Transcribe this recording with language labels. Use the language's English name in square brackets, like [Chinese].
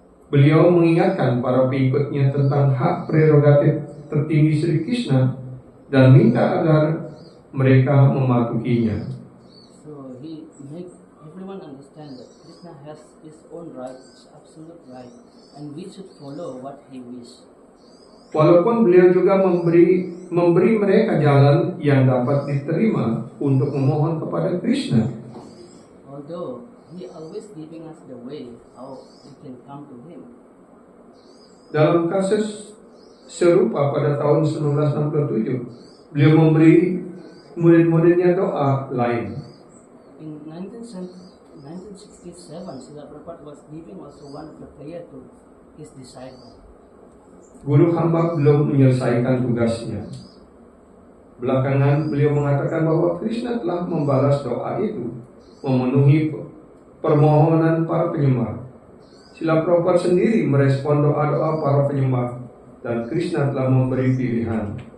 [Indonesian] Beliau mengingatkan para pengikutnya tentang hak prerogatif tertinggi Sri Krishna dan minta agar mereka mematuhinya. [English] So he make everyone understand that Krishna has his own right, his absolute right, and we should follow what he wish. [Indonesian] Walaupun beliau juga memberi mereka jalan yang dapat diterima untuk memohon kepada Krishna. [English] Although he always giving us the way how we can come to him. [Indonesian] Dalam kasus serupa pada tahun 1967, beliau memberi murid-muridnya doa lain. [English] In 1967, Srila Prabhupada was giving also one of the prayer to his disciple. [Indonesian] Guru hamba belum menyelesaikan tugasnya. Belakangan beliau mengatakan bahwa Krishna telah membalas doa itu, memenuhi permohonan para penyembah. Srila Prabhupada sendiri merespon doa-doa para penyembah dan Krishna telah memberi pilihan.